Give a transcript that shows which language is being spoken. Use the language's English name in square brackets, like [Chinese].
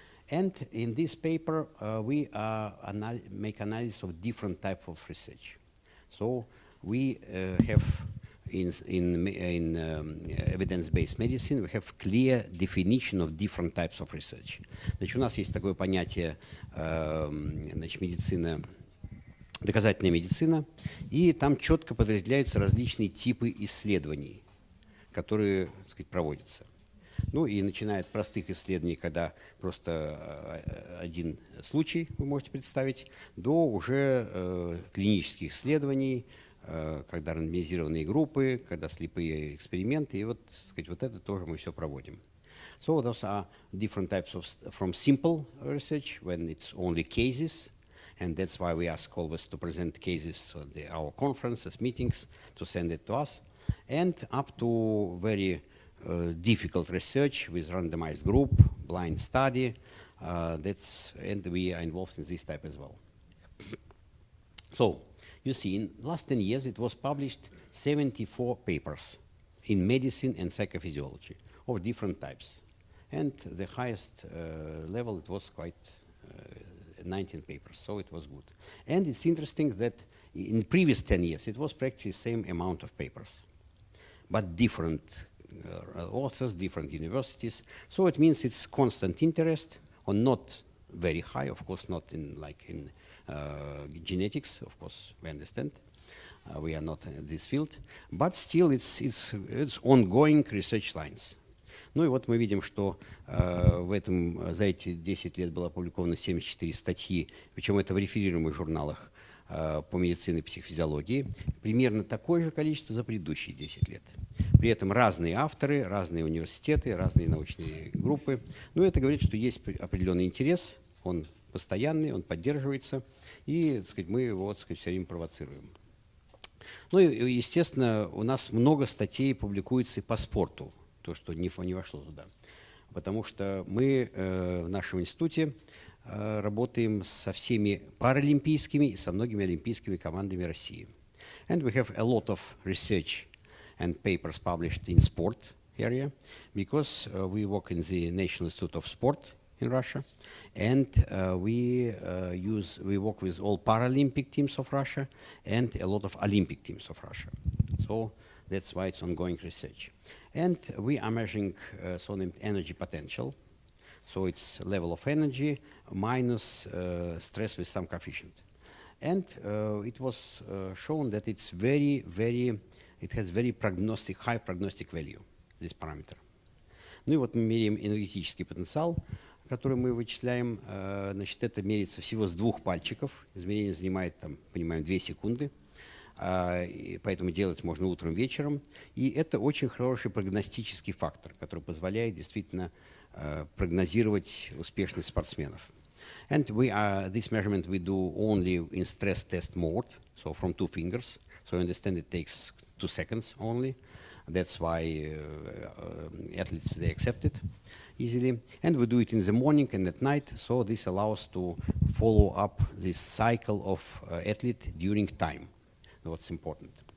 [English] And in this paper, we make analysis of different types of research. So we have in evidence-based medicine, we have clear definition of different types of research. [Russian] Значит, у нас есть такое понятие, значит, медицина, доказательная медицина, и там четко подразделяются различные типы исследований, которые, так сказать, проводятся. Ну и начиная от простых исследований, когда просто один случай вы можете представить, до уже клинических исследований, когда рандомизированные группы, когда слепые эксперименты, и вот, так сказать, вот это тоже мы все проводим. [English] So those are different types of, from simple research, when it's only cases, and that's why we ask always to present cases on our conferences, meetings, to send it to us, and up to very difficult research with randomized group, blind study, and we are involved in this type as well. So, you see, in the last 10 years, it was published 74 papers in medicine and psychophysiology of different types. And the highest level, it was quite 19 papers, so it was good. And it's interesting that in previous 10 years, it was practically the same amount of papers, but different authors, different universities. So it means it's constant interest, or not very high, of course, not in like in genetics, of course, we understand. We are not in this field, but still it's ongoing research lines. [Russian] Ну и вот мы видим, что за эти 10 лет было опубликовано 74 статьи, причем это в реферируемых журналах по медицине и психофизиологии, примерно такое же количество за предыдущие 10 лет. При этом разные авторы, разные университеты, разные научные группы. Но это говорит, что есть определенный интерес, он постоянный, он поддерживается, и, так сказать, мы его, так сказать, все время провоцируем. Ну и, естественно, у нас много статей публикуется и по спорту, то, что не вошло туда. Потому что мы в нашем институте работаем со всеми паралимпийскими и со многими олимпийскими командами России. [English] And we have a lot of research and papers published in sport area, because we work in the National Institute of Sport in Russia, and we work with all Paralympic teams of Russia and a lot of Olympic teams of Russia. So that's why it's ongoing research. And we are measuring so-named energy potential. So it's level of energy minus stress with some coefficient. And it was shown that it's it has very high prognostic value, this parameter. [Russian] Ну и вот мы меряем энергетический потенциал, который мы вычисляем. Значит, это меряется всего с 2 пальчиков. Измерение занимает, там, понимаем, 2 секунды. И поэтому делать можно утром, вечером. И это очень хороший прогностический фактор, который позволяет действительно прогнозировать успешность спортсменов. [English] And this measurement we do only in stress test mode, so from 2 fingers. So you understand it takes 2 seconds only. That's why athletes, they accept it easily. And we do it in the morning and at night, so this allows to follow up this cycle of athlete during time. What's important.